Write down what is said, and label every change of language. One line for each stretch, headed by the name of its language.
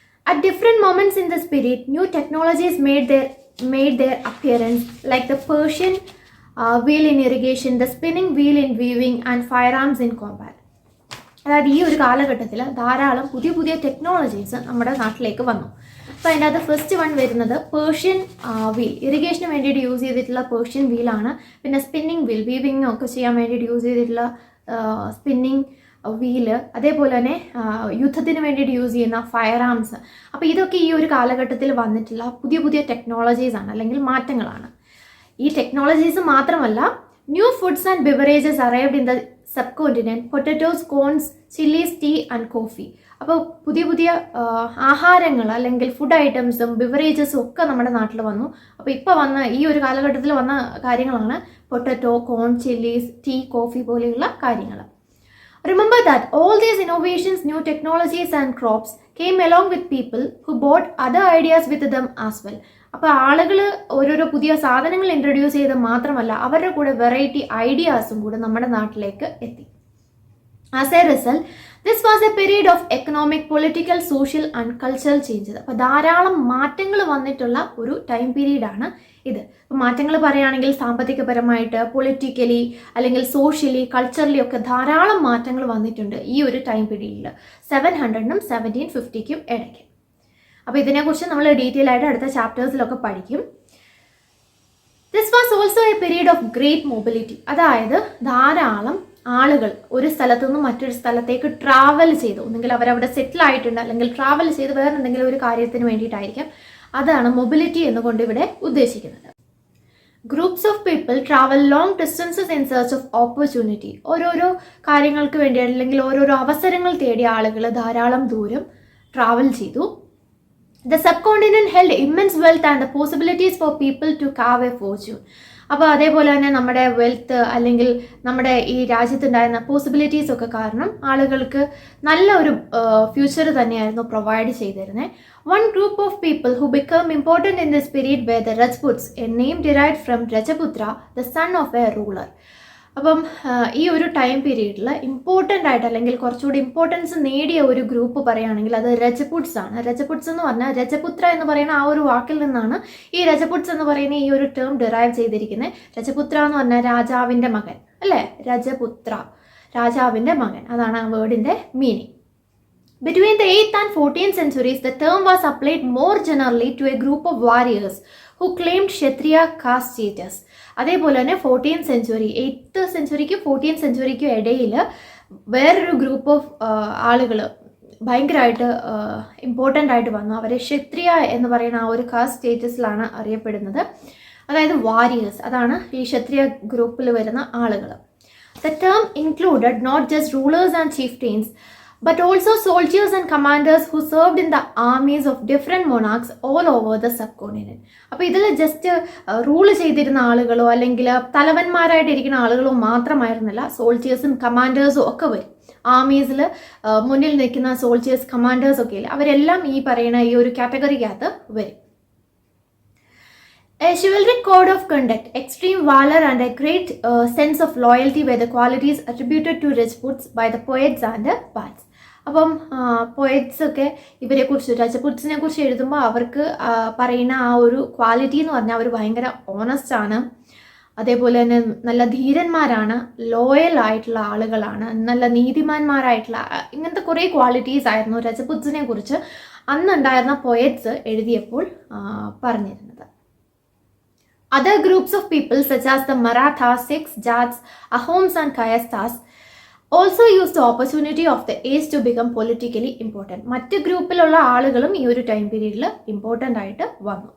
English: At different moments in this period, new technologies made their appearance, like the Persian wheel in irrigation, the spinning wheel in weaving, and firearms in combat.
Malayalam: അതായത് ഈ ഒരു കാലഘട്ടത്തിൽ ധാരാളം പുതിയ technologies നമ്മുടെ നാട്ടിലേക്ക് വന്നു. അപ്പോൾ അതിൻ്റെ അത് ഫസ്റ്റ് വൺ വരുന്നത് പേർഷ്യൻ വീൽ, ഇറിഗേഷന് വേണ്ടിയിട്ട് യൂസ് ചെയ്തിട്ടുള്ള പേർഷ്യൻ വീലാണ്. പിന്നെ സ്പിന്നിങ് വീൽ, വീവിങ് ഒക്കെ ചെയ്യാൻ വേണ്ടിയിട്ട് യൂസ് ചെയ്തിട്ടുള്ള സ്പിന്നിങ് വീല്, അതേപോലെ തന്നെ യുദ്ധത്തിന് വേണ്ടിയിട്ട് യൂസ് ചെയ്യുന്ന ഫയർ ആംസ്. അപ്പോൾ ഇതൊക്കെ ഈ ഒരു കാലഘട്ടത്തിൽ വന്നിട്ടുള്ള പുതിയ ടെക്നോളജീസാണ് അല്ലെങ്കിൽ മാറ്റങ്ങളാണ്. ഈ ടെക്നോളജീസ് മാത്രമല്ല,
English: New foods and beverages arrived in the subcontinent, potatoes, corns, chillies, tea and coffee.
Malayalam: അപ്പോൾ പുതിയ ആഹാരങ്ങൾ അല്ലെങ്കിൽ ഫുഡ് ഐറ്റംസും ബിവറേജസും ഒക്കെ നമ്മുടെ നാട്ടിൽ വന്നു. അപ്പോൾ ഇപ്പോൾ വന്ന ഈ ഒരു കാലഘട്ടത്തിൽ വന്ന കാര്യങ്ങളാണ് പൊട്ടറ്റോ, കോൺ, ചില്ലീസ്, ടീ, കോഫി പോലെയുള്ള കാര്യങ്ങൾ.
English: Remember that all these innovations, new technologies and crops came along with people who brought other ideas with them as well.
Malayalam: അപ്പോൾ ആളുകൾ ഓരോരോ പുതിയ സാധനങ്ങൾ ഇൻട്രൊഡ്യൂസ് ചെയ്ത് മാത്രമല്ല അവരുടെ കൂടെ വെറൈറ്റി ഐഡിയാസും കൂടെ നമ്മുടെ നാട്ടിലേക്ക് എത്തി.
English: As a result, this was a period of economic, political, social and cultural changes.
Malayalam: അപ്പോൾ ധാരാളം മാറ്റങ്ങൾ വന്നിട്ടുള്ള ഒരു ടൈം പീരീഡാണ് ഇത്. ഇപ്പോൾ മാറ്റങ്ങൾ പറയുകയാണെങ്കിൽ സാമ്പത്തികപരമായിട്ട്, പൊളിറ്റിക്കലി അല്ലെങ്കിൽ സോഷ്യലി, കൾച്ചറലി ഒക്കെ ധാരാളം മാറ്റങ്ങൾ വന്നിട്ടുണ്ട് ഈ ഒരു ടൈം പീരീഡിൽ 700നും 1750ക്കും ഇടയ്ക്ക്. അപ്പോൾ ഇതിനെക്കുറിച്ച് നമ്മൾ ഡീറ്റെയിൽ ആയിട്ട് അടുത്ത ചാപ്റ്റേഴ്സിലൊക്കെ പഠിക്കും.
English: This was also a period of great mobility.
Malayalam: അതായത് ധാരാളം ആളുകൾ ഒരു സ്ഥലത്തു നിന്നും മറ്റൊരു സ്ഥലത്തേക്ക് ട്രാവൽ ചെയ്തു. ഒന്നെങ്കിൽ അവരവിടെ സെറ്റിൽ ആയിട്ടുണ്ട്, അല്ലെങ്കിൽ ട്രാവൽ ചെയ്ത് വേറെ എന്തെങ്കിലും ഒരു കാര്യത്തിന് വേണ്ടിയിട്ടായിരിക്കാം. അതാണ് മൊബിലിറ്റി എന്നുകൊണ്ട് ഇവിടെ ഉദ്ദേശിക്കുന്നത്.
English: Groups of people travel long distances in search of opportunity.
Malayalam: ഓരോരോ കാര്യങ്ങൾക്ക് വേണ്ടി അല്ലെങ്കിൽ ഓരോരോ അവസരങ്ങൾ തേടിയ ആളുകൾ ധാരാളം ദൂരം ട്രാവൽ ചെയ്തു.
English: The subcontinent held immense wealth and the possibilities for people to carve a fortune.
Malayalam: അപ്പോൾ അതേപോലെ തന്നെ നമ്മുടെ വെൽത്ത് അല്ലെങ്കിൽ നമ്മുടെ ഈ രാജ്യത്തുണ്ടായിരുന്ന പോസിബിലിറ്റീസ് ഒക്കെ കാരണം ആളുകൾക്ക് നല്ല ഒരു ഫ്യൂച്ചർ തന്നെയായിരുന്നു പ്രൊവൈഡ് ചെയ്തിരുന്നത്.
English: One group of people who became important in this period were the Rajputs, a name derived from Rajaputra, the son of a ruler.
Malayalam: അപ്പം ഈ ഒരു ടൈം പീരീഡിൽ ഇമ്പോർട്ടൻ്റ് ആയിട്ട് അല്ലെങ്കിൽ കുറച്ചുകൂടി ഇമ്പോർട്ടൻസ് നേടിയ ഒരു ഗ്രൂപ്പ് പറയുകയാണെങ്കിൽ അത് രജപുട്സ് ആണ്. രജപുട്സ് എന്ന് പറഞ്ഞാൽ രജപുത്ര എന്ന് പറയുന്ന ആ ഒരു വാക്കിൽ നിന്നാണ് ഈ രജപുട്സ് എന്ന് പറയുന്ന ഈ ഒരു ടേം ഡിറൈവ് ചെയ്തിരിക്കുന്നത്. രജപുത്ര എന്ന് പറഞ്ഞാൽ രാജാവിൻ്റെ മകൻ അല്ലേ, രജപുത്ര രാജാവിൻ്റെ മകൻ, അതാണ് ആ വേർഡിൻ്റെ meaning.
English: Between the 8th and 14th centuries, the term was applied more generally to a group of warriors who claimed Kshatriya caste status.
Malayalam: അതേപോലെ തന്നെ 14th century, 8th centuryക്കും 14th centuryക്കും ഇടയിൽ വേറൊരു ഗ്രൂപ്പ് ഓഫ് ആളുകൾ ഭയങ്കരമായിട്ട് ഇമ്പോർട്ടൻ്റ് ആയിട്ട് വന്നു. അവരെ ക്ഷത്രിയ എന്ന് പറയുന്ന ആ ഒരു കാസ്റ്റ് സ്റ്റേറ്റസിലാണ് അറിയപ്പെടുന്നത്, അതായത് വാരിയേഴ്സ്. അതാണ് ഈ ക്ഷത്രിയ ഗ്രൂപ്പിൽ വരുന്ന ആളുകൾ.
English: The term included not just rulers and chieftains, but also soldiers and commanders who served in the armies of different monarchs all over the subcontinent.
Malayalam: അപ്പോൾ ഇതിൽ ജസ്റ്റ് റൂൾ ചെയ്തിരുന്ന ആളുകളോ അല്ലെങ്കിൽ തലവന്മാരായിട്ടിരിക്കുന്ന ആളുകളോ മാത്രമായിരുന്നില്ല, സോൾജിയേഴ്സും കമാൻഡേഴ്സും ഒക്കെ വരും. ആർമീസിൽ മുന്നിൽ നിൽക്കുന്ന സോൾജിയേഴ്സ് കമാൻഡേഴ്സ് ഒക്കെ ഇല്ല, അവരെല്ലാം ഈ പറയുന്ന ഈ ഒരു കാറ്റഗറിക്കകത്ത് വരും.
English: A chivalric code of conduct, extreme valor and a great sense of loyalty were the qualities attributed to Rajputs by the poets and the bards.
Malayalam: അപ്പം പോയറ്റ്സ് ഒക്കെ ഇവരെക്കുറിച്ച് രജപുട്സിനെ കുറിച്ച് എഴുതുമ്പോൾ അവർക്ക് പറയുന്ന ആ ഒരു ക്വാളിറ്റി എന്ന് പറഞ്ഞാൽ അവർ ഭയങ്കര ഓണസ്റ്റ് ആണ്, അതേപോലെ തന്നെ നല്ല ധീരന്മാരാണ്, ലോയൽ ആയിട്ടുള്ള ആളുകളാണ്, നല്ല നീതിമാന്മാരായിട്ടുള്ള ഇങ്ങനത്തെ കുറേ ക്വാളിറ്റീസ് ആയിരുന്നു രജപുട്സിനെ കുറിച്ച് അന്നുണ്ടായിരുന്ന പോയറ്റ്സ് എഴുതിയപ്പോൾ പറഞ്ഞിരുന്നത്.
English: Other groups of people such as the Marathas, Sikhs, Jats, Ahoms and Kayasthas also used the opportunity of the age to become politically important.
Malayalam: മറ്റ് ഗ്രൂപ്പിലുള്ള ആളുകളും ഈ ഒരു ടൈം പീരീഡിൽ ഇമ്പോർട്ടൻ്റ് ആയിട്ട് വന്നു.